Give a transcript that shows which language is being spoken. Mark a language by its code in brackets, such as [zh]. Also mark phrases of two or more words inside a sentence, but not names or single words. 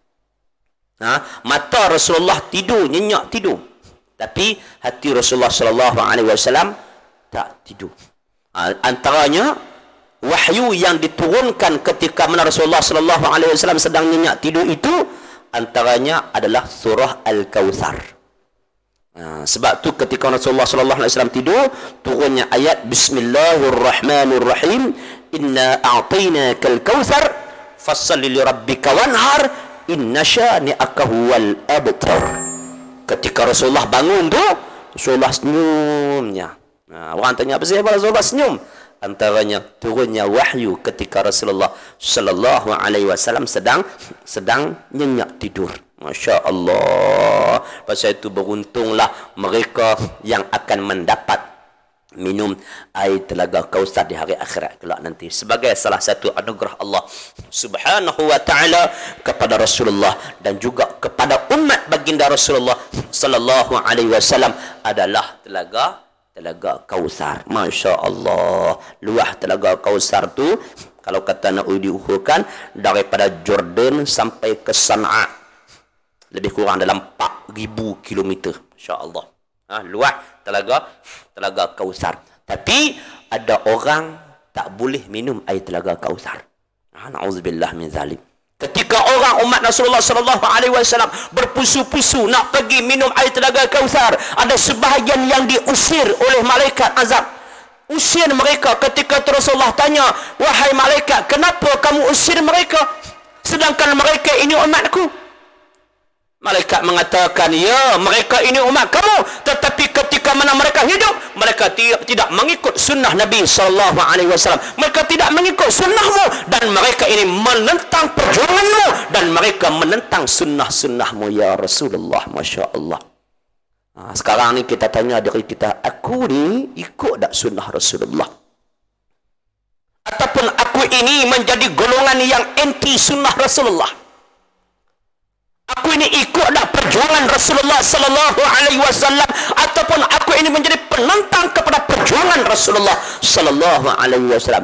[ms] Mata Rasulullah tidur, nyenyak tidur, tapi hati Rasulullah [ar] صلى الله عليه وسلم [ms] tak tidur. Antaranya wahyu yang diturunkan ketika mana Rasulullah [ar] صلى الله عليه وسلم [ms] sedang nyenyak tidur itu antaranya adalah surah Al-Kautsar. Sebab tu ketika Rasulullah [ar] صلى الله عليه وسلم [ms] tidur, turunnya ayat [ar] بسم الله الرحمن الرحيم إنا أعطيناك الكوثر فصل لربك وانحر إن شانئك هو الأبتر. [ms] Ketika Rasulullah bangun tu, Rasulullah senyumnya. Orang tanya apa sebab Rasulullah senyum? Antaranya turunnya wahyu ketika Rasulullah [ar] صلى الله عليه وسلم [ms] sedang nyenyak tidur. [ar] ما شاء الله. [ms] Pasal itu beruntunglah mereka yang akan mendapat minum air telaga Kautsar di hari akhirat kelak nanti, sebagai salah satu anugerah Allah [ar] سبحانه وتعالى [ms] kepada Rasulullah dan juga kepada umat baginda Rasulullah [ar] صلى الله عليه وسلم [ms] adalah telaga Kautsar. [ar] ما شاء الله. [ms] Luah telaga Kautsar tu kalau kata nak diukurkan daripada Jordan sampai ke Sana'a lebih kurang dalam 4,000 km. [ar] ما شاء الله. [ms] Luah telaga Kautsar. Tapi ada orang tak boleh minum air telaga Kautsar. [ar] نعوذ بالله من ظالم. [ms] Ketika orang umat Rasulullah [ar] صلى الله عليه وسلم [ms] berpusu-pusu nak pergi minum air telaga Kautsar, ada sebahagian yang diusir oleh malaikat azab. Usir mereka. Ketika Rasulullah tanya, wahai malaikat, kenapa kamu usir mereka sedangkan mereka ini umatku? Malaikat mengatakan, ya, mereka ini umat kamu, tetapi ketika mana mereka hidup, mereka tidak mengikut sunnah Nabi SAW. Mereka tidak mengikut sunnahmu, dan mereka ini menentang perjuanganmu, dan mereka menentang sunnah-sunnahmu, [ar] يا رسول الله. ما شاء الله. [ms] Sekarang ni kita tanya diri kita, aku ni ikut tak sunnah Rasulullah? Ataupun aku ini menjadi golongan yang anti sunnah Rasulullah? Aku ini ikut tak perjuangan Rasulullah [ar] صلى الله عليه وسلم, [ms] ataupun aku ini menjadi penentang kepada perjuangan Rasulullah [ar] صلى الله عليه وسلم?